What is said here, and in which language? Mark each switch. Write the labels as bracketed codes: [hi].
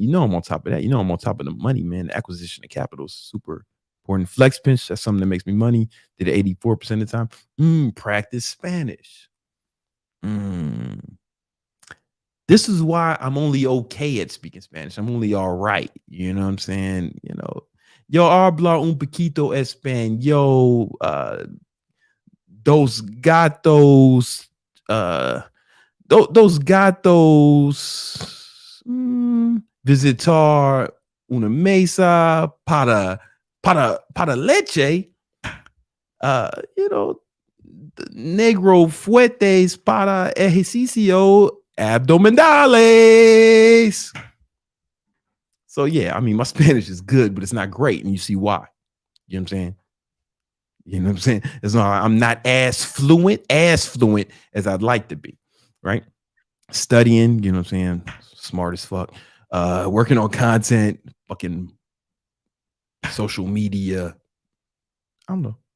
[en] You know I'm on top of that. You know I'm on top of the money, man. The acquisition of capital is super important. Flex pinch, that's something that makes me money. Did it 84% of the time. Practice Spanish. This is why I'm only okay at speaking Spanish. I'm only all right. You know what I'm saying? You know, [es] yo habla un poquito español. [en] Those [es] gatos, those gatos visitar una mesa para leche. [en] You know, [es] negro fuertes para ejercicio abdominales. [en] So yeah, I mean, my Spanish is good, but it's not great, and you see why. You know what I'm saying? You know what I'm saying? It's not, I'm not as fluent as I'd like to be, right? Studying, you know what I'm saying? Smart as fuck. Working on content, fucking social media. I don't know.